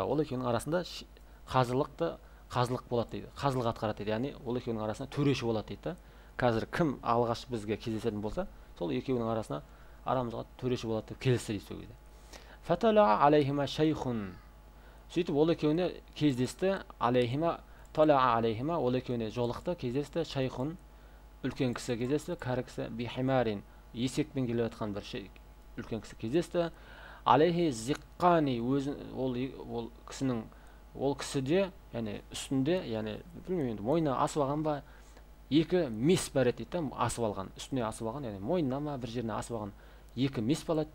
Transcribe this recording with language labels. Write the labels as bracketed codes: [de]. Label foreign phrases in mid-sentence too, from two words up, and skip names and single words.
[kk] Ол екеуінің арасында қазылық болады дейді, қазылық атқарады дейді, яғни ол екеуінің арасында төреші болады дейді. Қазір кім алғаш бізге кездесетін болса, сол екеуінің арасына арамызға төреші болады деп келісті дейді сол кезде. [ar] فطلع عليهما شيخ, [kk] сөйтіп ол екеуіне кездесті. [ar] عليهما طلع عليهما, [kk] ол екеуіне жолықты, кездесті. Шайхун, үлкен кісі кездесті. Кәрі кісі, бихимарин, есекпен келіп жатқан бір үлкен кісі кездесті. [ar] عليه زقان, [kk] ол кісіде, яғни үстінде, яғни білмеймін, мойнына асып алған ба, екі мес бар еді дейді, асып алған, үстіне асып алған, яғни мойнына ма бір жеріне асып алған екі мес бар еді.